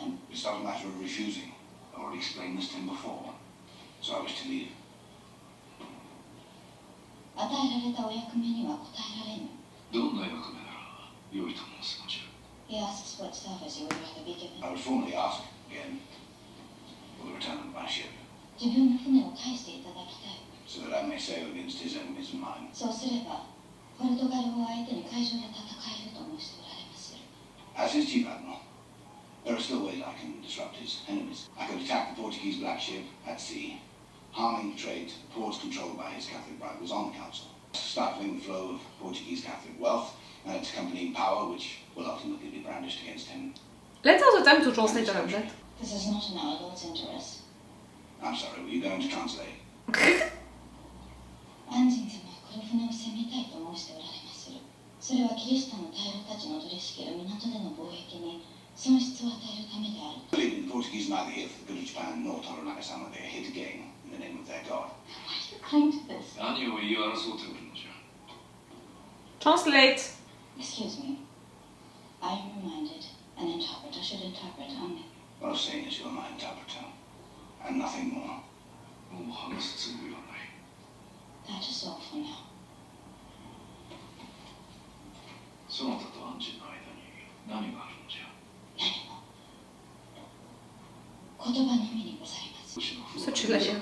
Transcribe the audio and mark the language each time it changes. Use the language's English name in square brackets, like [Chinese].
[English] It's not a matter of refusing. I already explained this to him before. So I wish to leave. [Japanese] 与えられたお役目には答えられぬ。どんな役目なら良いと申すのじゃ。 [English] He asks what service you would rather be given. I would formally ask again for the return of my ship, [Japanese] 自分の船を返していただきたい。 [English] so that I may sail against his enemies and mine. [Japanese] そうすれば、ポルトガルを相手に海上で戦えると申しておられまする。 [English] As his chief admiral, there are still ways I can disrupt his enemies. I could attack the Portuguese black ship at sea, harming trade towards controlled by his Catholic rivals on the council, stifling the flow of Portuguese Catholic wealth and its accompanying power, which will ultimately be brandished against him. Let's have the time to translate all of that. This is not in our Lord's interest. I'm sorry, were you going to translate? [Japanese] アンジン様はこの船を攻めたいと申しておられまする。それはキリシタンの大老たちの取り仕切る港での貿易に損失を与えるためである。 [English] Believe me, the Portuguese are neither here for the good of Japan nor Toranaga-sama. They are here to gain in the name of their god. Why do you cling to this? [Japanese] 何を言い争っておるのじゃ。 [English] Translate. Excuse me. I am reminded an interpreter should interpret only. What I'm saying is you're my interpreter, and nothing more. [Japanese] もう話すつもりはない。 [English] That is all for now. [Japanese] そなたとアンジンの間に何があるのじゃ。何も。言葉のみにございます。そちらや。